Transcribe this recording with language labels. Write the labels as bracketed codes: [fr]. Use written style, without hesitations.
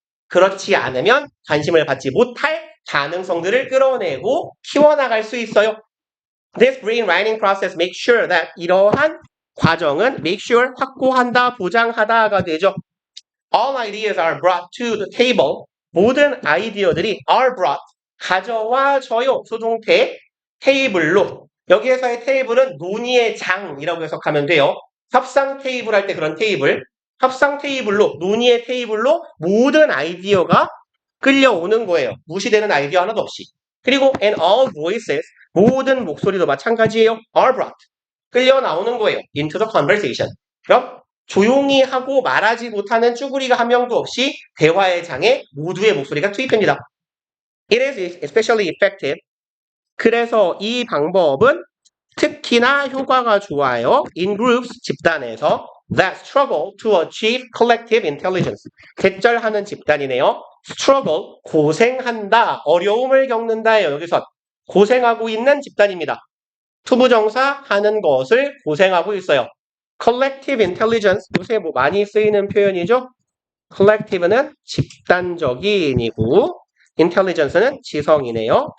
[ko] 그렇지 않으면 관심을 받지 못할 가능성들을 끌어내고 키워나갈 수 있어요. [en] This brainwriting process makes sure that [ko] 이러한 과정은 make sure 확보한다, 보장하다가 되죠. [en] All ideas are brought to the table. [ko] 모든 아이디어들이 [en] are brought, [ko] 가져와져요. 소종태 테이블로. 여기에서의 테이블은 논의의 장이라고 해석하면 돼요. 협상 테이블 할 때 그런 테이블. 협상 테이블로, 논의의 테이블로 모든 아이디어가 끌려오는 거예요. 무시되는 아이디어 하나도 없이. 그리고 [en] and all voices, [ko] 모든 목소리도 마찬가지예요. [en] are brought, [ko] 끌려 나오는 거예요. [en] into the conversation. [ko] 그럼 조용히 하고 말하지 못하는 쭈구리가 한 명도 없이 대화의 장에 모두의 목소리가 투입됩니다. [en] It is especially effective. [ko] 그래서 이 방법은 특히나 효과가 좋아요. [en] In groups, [ko] 집단에서 [en] that struggle to achieve collective intelligence. [ko] 개쩔하는 집단이네요. struggle, 고생한다, 어려움을 겪는다예요. 여기서 고생하고 있는 집단입니다. 투부정사 하는 것을 고생하고 있어요. collective intelligence, 요새 많이 쓰이는 표현이죠. collective는 집단적인이고 intelligence는 지성이네요.